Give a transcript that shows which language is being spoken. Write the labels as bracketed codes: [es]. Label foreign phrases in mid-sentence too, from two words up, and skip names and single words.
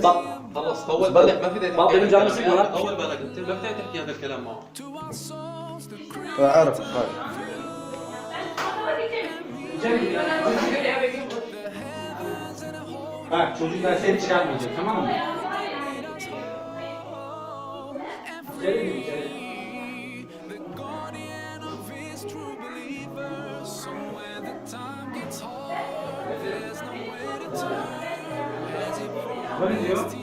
[ar] خلص طول بالك ما في داعي طول بالك انت ما بتعرف تحكي هذا الكلام معه اعرف [tr] Bak çocuklar seni çıkarmayacak, tamam mı? İçeri gir, içeri. Ne diyor?